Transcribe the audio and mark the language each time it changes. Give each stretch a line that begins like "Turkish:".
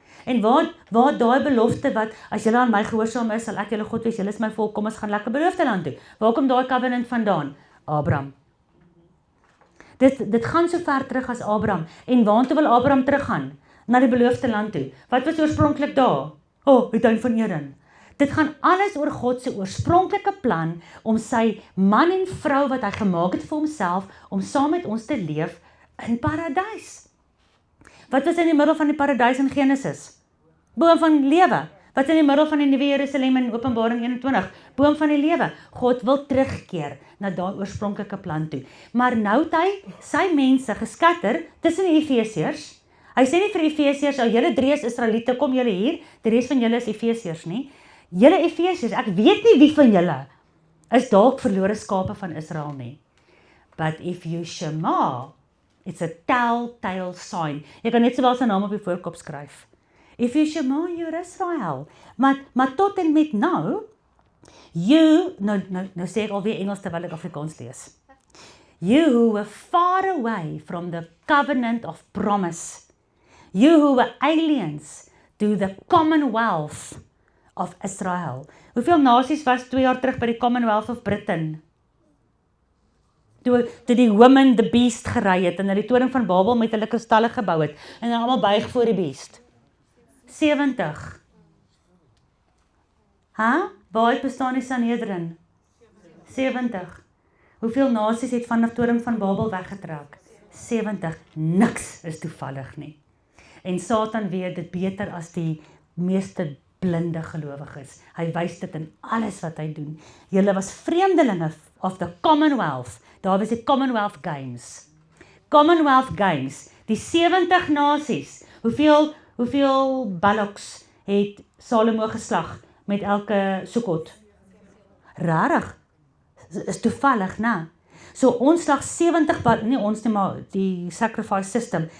Afrikaans: En waar daai belofte wat, as julle aan my gehoorsaam is, sal ek julle God wees, julle is my volk, kom ons gaan lekker beloofde land toe. Waar kom daai covenant vandaan? Abraham. Dit gaan so ver terug as Abraham. En waartoe wil Abraham teruggaan? Na die beloofde land toe. Wat was oorspronklik daar? Die tuin van Eden. Dit gaan alles oor God se oorspronklike plan om sy man en vrou wat hy gemaak het vir homself, om saam met ons te leef in paradys. Wat was in die middel van die paradys in Genesis? Boom van lewe. Wat is in die middel van die Nuwe Jerusalem in Openbaring 21? Boom van die lewe. God wil terugkeer na daai oorspronklike plan toe. Maar nou het hy sy mense geskatter tussen die Efesiërs. Hy sê nie vir Efesiërs, julle 3 is Israeliete, kom julle hier, die res van julle is Efesiërs nie. Julle Efesiërs, ek weet nie wie van julle is dalk verlore skape van Israel nie.
English: But if you shema, it's a telltale sign.
Afrikaans: Jy kan net sowel sy naam op die voorkop skryf.
English: If you shema, you're Israel.
Afrikaans: Maar tot en met nou, nou sê ek alweer Engels terwyl ek Afrikaans lees.
English: You who were far away from the covenant of promise. You who were aliens to the Commonwealth of Israel.
Afrikaans: Hoeveel nasies was 2 jaar terug by die Commonwealth of Britain? Toe die
English: woman the beast
Afrikaans: gery het en hulle die toring van Babel met hulle kristalle gebou het en hulle almal buig voor die beast. 70. Waar bestaan die Sanhedrin? 70. Hoeveel nasies het van die toring van Babel weggetrek? 70. Niks is toevallig nie. En Satan weet dit beter as die meeste blinde gelowiges. Hy wys dit in alles wat hy doen. Julle was vreemdelinge
English: of the Commonwealth.
Afrikaans: Daar was die Commonwealth Games. Commonwealth Games. Die 70 nasies. Hoeveel bullocks het Salomo geslag met elke Sukkot? Rarig. Is toevallig, né? So ons slag 70, nie ons nie, maar die
English: sacrifice system.